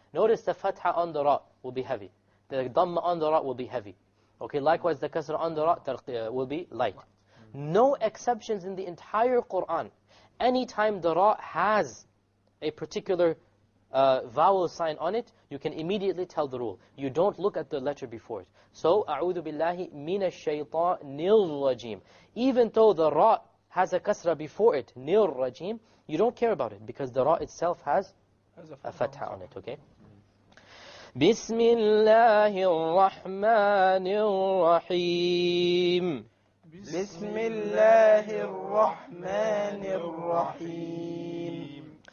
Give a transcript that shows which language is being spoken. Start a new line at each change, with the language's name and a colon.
English: Notice the fatha on the ra will be heavy. The dhamma on the ra will be heavy. Okay, likewise the kasra on the ra will be light. No exceptions in the entire Qur'an. Anytime the ra has a particular vowel sign on it, you can immediately tell the rule. You don't look at the letter before it. So,
Arabic: أعوذ بالله من الشيطان الرجيم.
English: Even though the ra has a kasra before it, nil rajim, you don't care about it because the ra itself has a fatha on it, okay?
Arabic: بسم الله الرحمن الرحيم. بسم الله الرحمن الرحيم.